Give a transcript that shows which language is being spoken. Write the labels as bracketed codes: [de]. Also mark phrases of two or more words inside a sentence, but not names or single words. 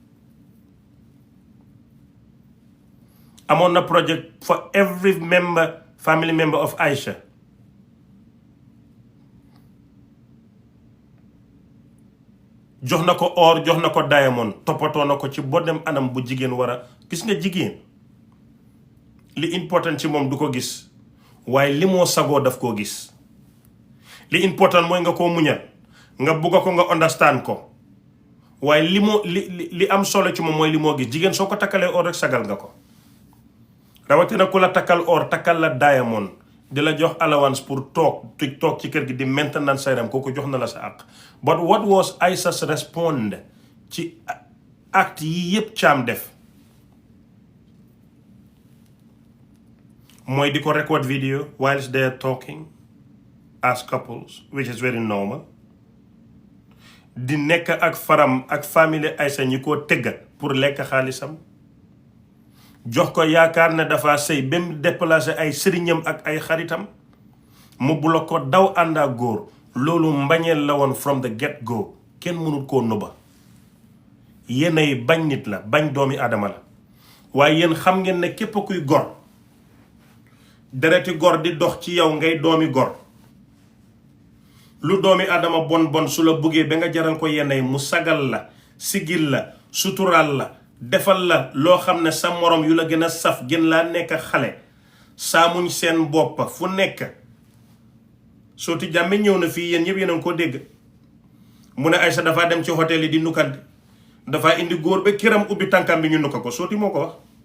[wo] amoon na [en] project for every family member of Aisha [wo] jox na ko or jox na ko diamond toppatoo na ko ci bodem anam bu jigéen war a gis nga jigéen li important ci moom du ko gis waaye li moo sagoo daf koo gis li important mooy nga koo muñal nga bugga ko nga understand ko waaye li am solo ci moom mooy li moo gis jigéen soo ko takkalee or rek sagal nga ko rawatina ku la takkal or takkal la diamond di la jox allowance pour toog ci kër gi di maintenance sayram kooku jox na la sa àq [en] but what was Aisha's respond [wo] ci acte yi yépp Thiam def mooy di ko [en] record video whilst they are talking as couples which is very normal [wo] di nekk ak faram ak famille Aisha ñi ko tëgga pour lekk xaalisam jox ko yaakaar ne dafa sëy ba mu déplacé ay sëriñam ak ay xaritam mu bula ko daw ànd ak góor loolu mbañeel la woon [en] from the get go [wo] kenn mënul koo nëbba yéenay bañ nit la bañ doomi aadama la waaye yéen xam ngeen ne képp kuy gor dereti gor di dox ci yow ngay doomi gor lu doomi aadama bon su la buggee ba nga jaral ko yéenay mu sagal la sigil la sutural la defal la loo xam ne sa morom yu la gën a saf gën laa nekk xale saamuñ seen bopp fu nekk sooti jàmme ñëw na fii yéen ñëpp yéen a ngi ko dégg mu ne Aisha dafa dem ci hôtel yi di nukkante dafa indi góor ba këram ubbi tànkam bi ñu nukka ko sooti moo ko wax